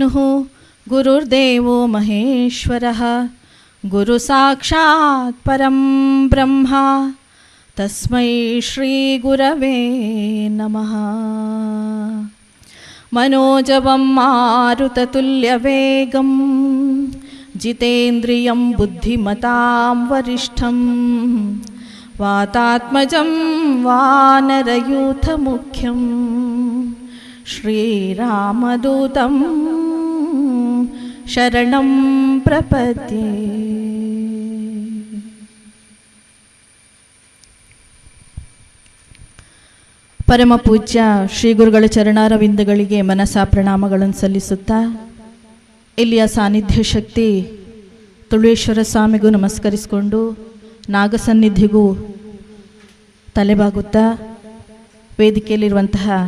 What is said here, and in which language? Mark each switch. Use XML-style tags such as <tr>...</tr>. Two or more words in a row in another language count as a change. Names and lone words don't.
<sa>ಗುರುರ್ದೇವೋ ಮಹೇಶ್ವರಃ ಗುರು ಸಾಕ್ಷಾತ್ ಪರಂ ಬ್ರಹ್ಮ ತಸ್ಮೈ ಶ್ರೀ ಗುರವೇ ನಮಃ. ಮನೋಜವಂ ಮಾರುತತುಲ್ಯವೇಗಂ ಜಿತೇಂದ್ರಿಯಂ ಬುದ್ಧಿಮತಾಂ ವರಿಷ್ಠಂ ವಾತಾತ್ಮಜಂ ವಾನರಯೂಥಮುಖ್ಯಂ ಶ್ರೀರಾಮದೂತಂ ಶರಣಂ ಪ್ರಪದ್ಯೆ.</sa> <kn>ಪರಮ ಪೂಜ್ಯ ಶ್ರೀ ಗುರುಗಳ ಚರಣಾರವಿಂದಗಳಿಗೆ ಮನಸಾ ಪ್ರಣಾಮಗಳನ್ನು ಸಲ್ಲಿಸುತ್ತಾ ಇಲ್ಲಿಯ ಸಾನ್ನಿಧ್ಯ ಶಕ್ತಿ ತುಳುವೇಶ್ವರ ಸ್ವಾಮಿಗೂ ನಮಸ್ಕರಿಸಿಕೊಂಡು ನಾಗಸನ್ನಿಧಿಗೂ ತಲೆಬಾಗುತ್ತಾ ವೇದಿಕೆಯಲ್ಲಿರುವಂತಹ</kn>